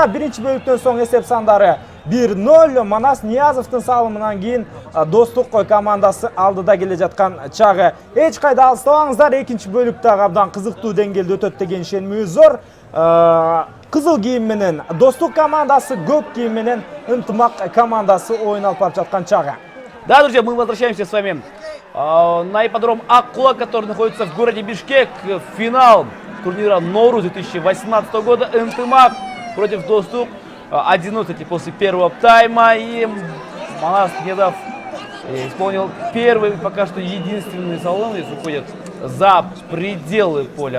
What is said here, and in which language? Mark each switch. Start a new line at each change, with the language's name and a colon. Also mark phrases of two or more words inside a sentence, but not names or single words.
Kyrgyz: Биринчи бөлүктөн соң эсеп сандары 1-0. Манас Ниязовдун салымынан кийин Достук командасы алдыда келе жаткан чагы. Эч кайда алыстабаңыздар, экинчи бөлүк дагы абдан кызыктуу деңгээлде өтөт деген ишенимибиз зор. Кызыл кийим менен Достук командасы, көк кийим менен Ынтымак командасы оюн алып барып жаткан чагы. Да,
Russian: друзья, мы возвращаемся с вами на ипподром Ак Булат, который находится в городе Бишкек. Финал турнира Норус 2018 года. Ынтымак против Достук. 1-0 после первого тайма. И Манас Ниязов исполнил первый, пока что единственный салон, если уходят за пределы поля.